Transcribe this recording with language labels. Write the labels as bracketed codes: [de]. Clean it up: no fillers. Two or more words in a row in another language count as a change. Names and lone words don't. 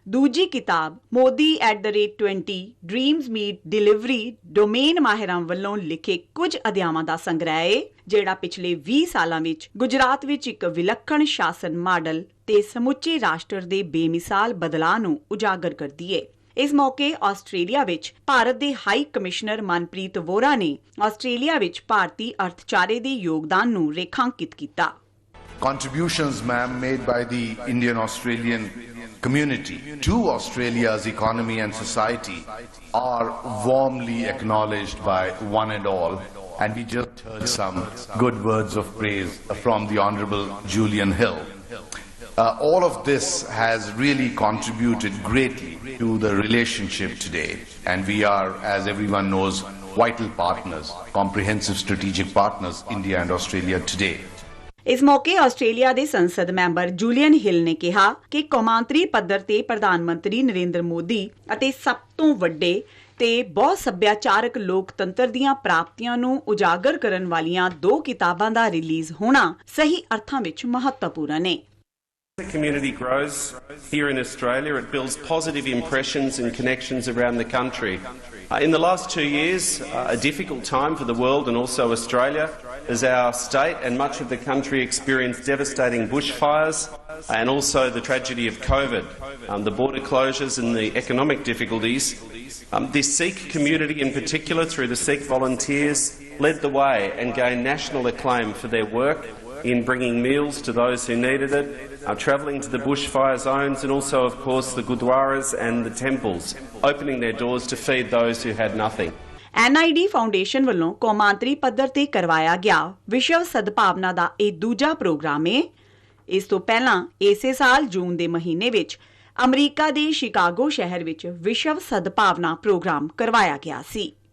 [pa] ਦੂਜੀ ਕਿਤਾਬ modi@20 ਡ੍ਰੀਮਜ਼ ਮੀਟ ਡਿਲੀਵਰੀ ਡੋਮੇਨ ਮਾਹਿਰਾਂ ਵੱਲੋਂ ਲਿਖੇ ਕੁਝ ਅਧਿਆਵਾਂ ਦਾ ਸੰਗ੍ਰਹਿ ਹੈ, ਜਿਹੜਾ ਪਿਛਲੇ 20 ਸਾਲਾਂ ਵਿੱਚ ਗੁਜਰਾਤ ਵਿੱਚ ਇੱਕ ਵਿਲੱਖਣ ਸ਼ਾਸਨ ਮਾਡਲ ਤੇ ਸਮੁੱਚੇ ਰਾਸ਼ਟਰ ਦੇ ਬੇਮਿਸਾਲ ਬਦਲਾਅ ਨੂੰ ਉਜਾਗਰ ਕਰਦੀ ਹੈ। ਇਸ ਮੌਕੇ ਆਸਟ੍ਰੇਲੀਆ ਵਿੱਚ ਭਾਰਤ ਦੇ [en] High Commissioner [pa] ਮਨਪ੍ਰੀਤ ਵੋਰਾ ਨੇ ਆਸਟ੍ਰੇਲੀਆ ਵਿੱਚ ਭਾਰਤੀ ਅਰਥਚਾਰੇ ਦੇ ਯੋਗਦਾਨ ਨੂੰ ਰੇਖਾਂਕਿਤ ਕੀਤਾ। [en] Contributions, ma'am, made by the Indian-Australian community to Australia's economy and society are warmly acknowledged by one and all. And we just heard some good words of praise from the Honourable Julian Hill. All of this has really contributed greatly to the relationship today. And we are, as everyone knows, vital partners, comprehensive strategic partners, India and Australia today. [pa] ਇਸ ਮੌਕੇ ਆਸਟ੍ਰੇਲੀਆ ਦੇ ਸੰਸਦ ਮੈਂਬਰ ਜੂਲੀਅਨ ਹਿਲ ਨੇ ਕਿਹਾ ਕਿ ਕੌਮਾਂਤਰੀ ਪੱਧਰ ਤੇ ਪ੍ਰਧਾਨ ਮੰਤਰੀ ਨਰਿੰਦਰ ਮੋਦੀ ਅਤੇ ਸਭ ਤੋਂ ਵੱਡੇ ਤੇ ਬਹੁ ਸੱਭਿਆਚਾਰਕ ਲੋਕਤੰਤਰ ਦੀਆਂ ਪ੍ਰਾਪਤੀਆਂ ਨੂੰ ਉਜਾਗਰ ਕਰਨ ਵਾਲੀਆਂ 2 ਕਿਤਾਬਾਂ ਦਾ ਰਿਲੀਜ਼ ਹੋਣਾ ਸਹੀ ਅਰਥਾਂ ਵਿੱਚ ਮਹੱਤਵਪੂਰਨ ਹੈ। [en] The community grows here in Australia. It builds positive impressions and connections around the country. In the last 2 years, a difficult time for the world and also Australia, as our state and much of the country experienced devastating bushfires and also the tragedy of COVID, the border closures and the economic difficulties. The Sikh community in particular, through the Sikh volunteers, led the way and gained national acclaim for their work in bringing meals to those who needed it, travelling to the bushfire zones and also, of course, the gurdwaras and the temples, opening their doors to feed those who had nothing. [pa] NID ਫਾਊਂਡੇਸ਼ਨ ਵੱਲੋਂ ਕੌਮਾਂਤਰੀ ਪੱਧਰ ਤੇ ਕਰਵਾਇਆ ਗਿਆ ਵਿਸ਼ਵ ਸਦਭਾਵਨਾ ਦਾ ਇਹ ਦੂਜਾ ਪ੍ਰੋਗਰਾਮ ਹੈ। ਇਸ ਤੋਂ ਪਹਿਲਾਂ ਇਸੇ ਸਾਲ ਜੂਨ ਦੇ ਮਹੀਨੇ ਵਿੱਚ ਅਮਰੀਕਾ ਦੇ ਸ਼ਿਕਾਗੋ ਸ਼ਹਿਰ ਵਿੱਚ ਵਿਸ਼ਵ ਸਦਭਾਵਨਾ ਪ੍ਰੋਗਰਾਮ ਕਰਵਾਇਆ ਗਿਆ ਸੀ।